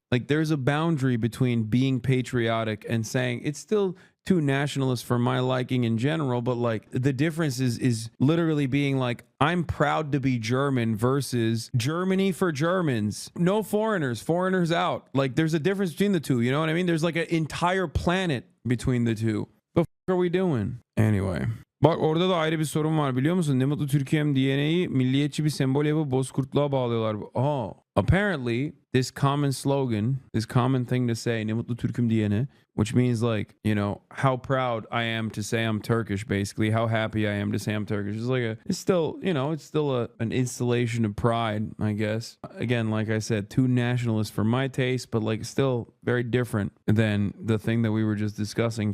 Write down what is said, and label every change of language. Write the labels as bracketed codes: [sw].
[en] Like, there's a boundary between being patriotic and saying it's still too nationalist for my liking in general, but like the difference is literally being like, I'm proud to be German versus Germany for Germans. No foreigners, foreigners out. Like, there's a difference between the two, you know what I mean? There's like an entire planet between the two. The fuck are we doing? Anyway. [tr] Bak orada da ayrı bir sorun var biliyor musun? Ne Mutlu Türkiye'm DNA'yı milliyetçi bir sembol yapıp bozkurtluğa bağlıyorlar. [en] Oh. Apparently, this common slogan, this common thing to say, [tr] Ne Mutlu Türk'üm diyene, [en] which means like, you know, how proud I am to say I'm Turkish, basically, how happy I am to say I'm Turkish. It's like it's still, you know, it's still an installation of pride, I guess. Again, like I said, too nationalist for my taste, but like still very different than the thing that we were just discussing.